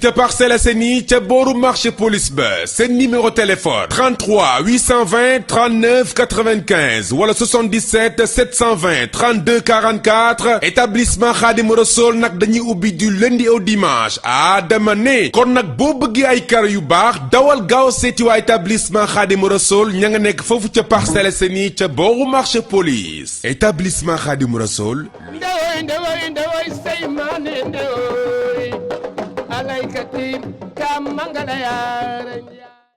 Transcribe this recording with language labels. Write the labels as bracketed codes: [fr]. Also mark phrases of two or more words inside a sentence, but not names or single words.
[wo] ca Parcelles Assainies ca booru [fr] marché police [wo] ba seen [fr] numéro téléphone [wo] 33 820 39 95 wala 77 720 32 44 établissement Khadim Rassoul nag dañuy ubbi [fr] du lundi au dimanche [wo] dama ne kon nag boo bëggee ay karo yu baax dawal gaaw seeti waa établissement Khadim Rassoul ña nga nekk foofu ca Parcelles Assainies ca booru [fr] marché police [wo] établissement Khadim Rassoul ndewoy say maane ndewoy alaykati kam mangala yaara